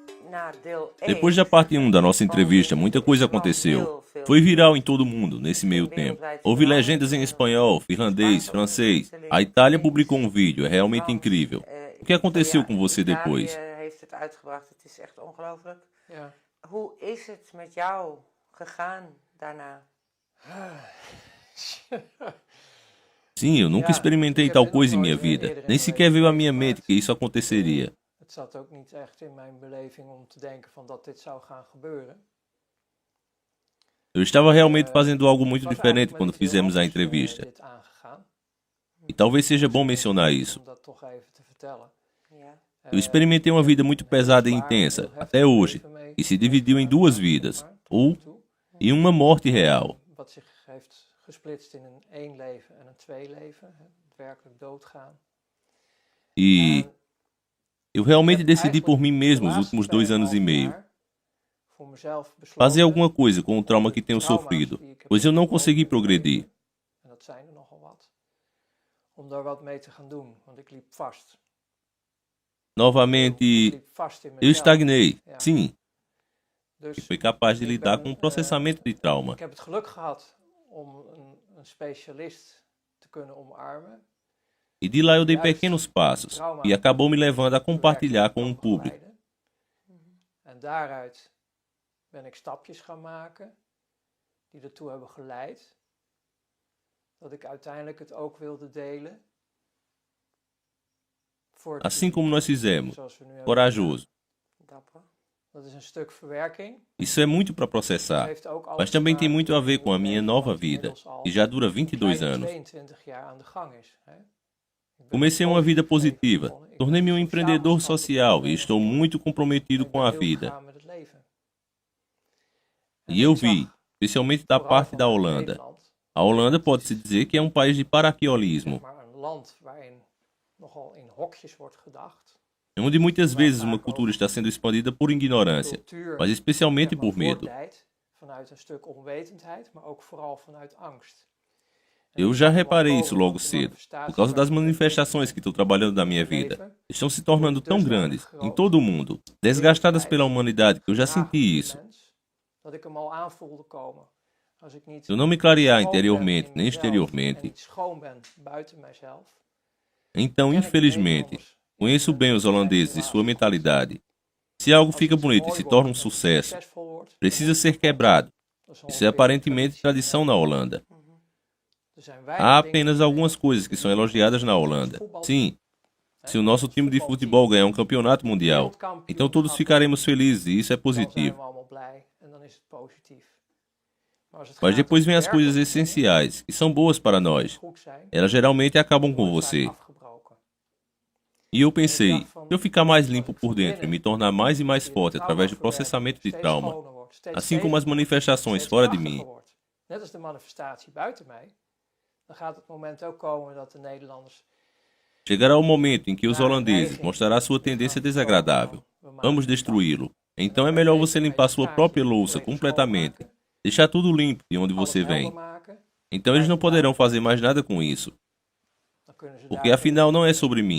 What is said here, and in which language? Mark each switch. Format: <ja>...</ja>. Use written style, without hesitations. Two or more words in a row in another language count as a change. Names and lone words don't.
<pt>Depois da parte 1 da nossa entrevista, muita coisa aconteceu. Foi viral em todo mundo, nesse meio tempo. Houve legendas em espanhol, finlandês, francês. A Itália publicou um vídeo, é realmente incrível. O que aconteceu com você depois?</pt> <nl>Ja. Hoe is het met jou gegaan daarna?</nl> <pt>Sim, eu nunca experimentei tal coisa em minha vida. Nem sequer veio à minha mente que isso aconteceria.</pt> <nl>Het zat ook niet echt in mijn beleving om te denken van dat dit zou gaan gebeuren.</nl> <pt>Eu estava realmente fazendo algo muito diferente quando fizemos a entrevista.</pt> <nl>Dit aangegaan.</nl> <pt>E talvez seja bom mencionar isso.</pt> <nl>Om dat toch even te vertellen. Ja.</nl> <pt>Eu experimentei uma vida muito pesada e intensa, até hoje, e se dividiu em duas vidas, ou em uma morte real.</pt> <nl>Wat zich heeft gesplitst in een één leven en een twee leven. Het werkelijk doodgaan.</nl> <pt>E eu realmente decidi por mim mesmo os últimos 2 anos e meio. Fazer alguma coisa com o trauma que tenho sofrido, pois eu não consegui progredir.</pt> <nl>En dat zijn er nogal wat. Om daar wat mee te gaan doen, want ik liep vast.</nl> <pt>Novamente,</pt> <nl>Ik liep vast in</nl> <pt>eu</pt> <nl>mezelf.</nl> <pt>estagnei,</pt> <nl>Ja.</nl> <pt>sim,</pt> <nl>Dus</nl> <pt>e fui capaz de lidar com o processamento de trauma.</pt> <nl>ik heb het geluk gehad om een specialist te kunnen omarmen.</nl> <pt>E de lá eu dei pequenos passos, e acabou me levando a compartilhar com um público.</pt> <nl>En daaruit ben ik stapjes gaan maken die ertoe hebben geleid dat ik uiteindelijk het ook wilde delen. Voor het</nl> <pt>Assim como nós fizemos,</pt> <nl>zoals we nu hebben.</nl> <pt>corajoso.</pt> <nl>Dapper. Dat is een stuk verwerking.</nl> <pt>Isso é muito para processar,</pt> <nl>Heeft ook alles</nl> <pt>mas</pt> <nl>te</nl> <pt>também tem</pt> <nl>maken</nl> <pt>muito a ver</pt> <nl>met</nl> <pt>com a</pt> <nl>hoe</nl> <pt>minha</pt> <nl>Nederland</nl> <pt>nova vida,</pt> <nl>inmiddels al</nl> <pt>que já dura</pt> <nl>een 22 kleine</nl> <pt>anos.</pt> <nl>22 jaar aan de gang is. Hè? Ik ben</nl> <pt>Comecei uma vida</pt> <nl>positief</nl> <pt>positiva,</pt> <nl>begonnen. Ik</nl> <pt>tornei-me</pt> <nl>ben</nl> <pt>um</pt> <nl>sociaal</nl> <pt>empreendedor</pt> <nl>verstandig</nl> <pt>social e</pt> <nl>geworden.</nl> <pt>estou muito comprometido</pt> <nl>Ik</nl> <pt>com</pt> <nl>ben</nl> <pt>a</pt> <nl>heel</nl> <pt>vida.</pt> <nl>gegaan met het leven. En</nl> <pt>E eu</pt> <nl>ik</nl> <pt>vi,</pt> <nl>zag</nl> <pt>especialmente da</pt> <nl>vooral</nl> <pt>parte da</pt> <nl>vanuit</nl> <pt>Holanda.</pt> <nl>Nederland,</nl> <pt>A Holanda pode-se dizer que é um país de paraquiolismo,</pt> <nl>maar een land waarin nogal in hokjes wordt gedacht.</nl> <pt>onde muitas vezes uma cultura está sendo expandida por ignorância,</pt> <nl>Cultuur</nl> <pt>mas especialmente</pt> <nl>zeg maar,</nl> <pt>por medo.</pt> <nl>voortdijt vanuit een stuk onwetendheid, maar ook vooral vanuit angst.</nl> <pt>Eu já reparei isso logo cedo, por causa das manifestações que estou trabalhando na minha vida. Estão se tornando tão grandes, em todo o mundo, desgastadas pela humanidade, que eu já senti isso.</pt> <nl>Dat ik hem al aanvoelde komen. Als ik niet</nl> <pt>Se eu não me clarear</pt> <nl>schoon ben</nl> <pt>interiormente</pt> <nl>in</nl> <pt>nem</pt> <nl>mezelf en</nl> <pt>exteriormente,</pt> <nl>niet schoon ben buiten mijzelf,</nl> <pt>então,</pt> <nl>ken ik de</nl> <pt>infelizmente,</pt> <nl>Nederlanders.</nl> <pt>conheço bem os holandeses e sua mentalidade. Se algo fica bonito e se torna um sucesso, precisa ser quebrado. Isso é aparentemente tradição na Holanda. Há apenas algumas coisas que são elogiadas na Holanda. Sim, se o nosso time de futebol ganhar um campeonato mundial, então todos ficaremos felizes e isso é positivo. Mas depois vem as coisas essenciais, que são boas para nós. Elas geralmente acabam com você. E eu pensei, se eu ficar mais limpo por dentro e me tornar mais e mais forte através do processamento de trauma, assim como as manifestações fora de mim,</pt> <nl>Net als de manifestatie buiten mij, dan gaat het moment ook komen dat de Nederlanders</nl> <pt>chegará o momento em que os holandeses mostrarão sua tendência desagradável. Vamos destruí-lo. Então é melhor você limpar sua própria louça completamente. Deixar tudo limpo de onde você vem. Então eles não poderão fazer mais nada com isso. Porque afinal não é sobre mim.</pt>